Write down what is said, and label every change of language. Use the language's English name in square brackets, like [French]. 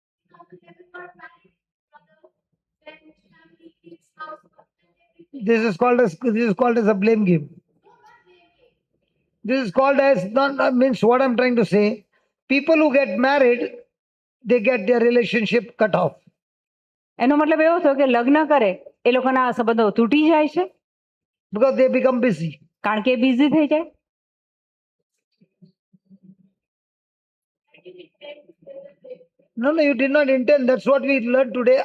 [English] Now we never got married. Brother, then family, kids, house, and everything. This is called as a blame game. No, not really. This is called as not means what I'm trying to say. People who get married, they get their relationship cut off. [Gujarati] એનો મતલબ એવો થયો કે લગ્ન કરે એ લોકોના સંબંધો તૂટી જાય છે [English] Because they become busy. [Gujarati] કારણ કે બિઝી થઈ જાય. [English] I didn't intend to say the break. No, you did not intend. That's what we learned today.